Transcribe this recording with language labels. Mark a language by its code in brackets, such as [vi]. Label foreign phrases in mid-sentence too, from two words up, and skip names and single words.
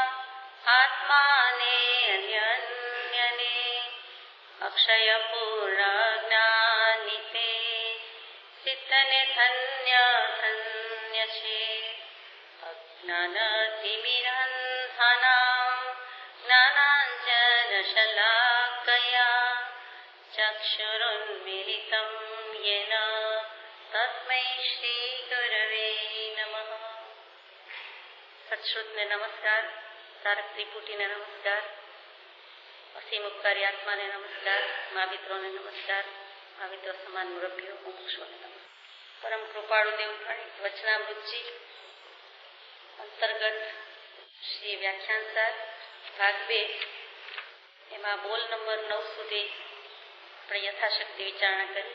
[gu] આત્માને અન્યન્યને અક્ષય પૂર્ણ જ્ઞાનિતે ચિત્તને ધન્ય ધન્ય છે [sa] अज्ञान तिमिरंधनां ज्ञानांजन शलाकया चक्षुरुन्मीलितं येन तस्मै श्री गुरवे नमः। [gu] સત્શ્રુતને નમસ્કાર, તારક ત્રિપુટીને નમસ્કાર, અસીમ ઉપકારી આત્માને નમસ્કાર, મા મિત્રોને નમસ્કાર, મા મિત્ર સમાન મુરબ્બીઓ મુમુક્ષોને નમસ્કાર. પરમ કૃપાળુ દેવભાઈ વચનામૃતજી અંતર્ગત શ્રી વ્યાખ્યાનસાર ભાગ 2 એમાં બોલ નંબર 9 સુધી આપણે યથાશક્તિ વિચારણા કરી.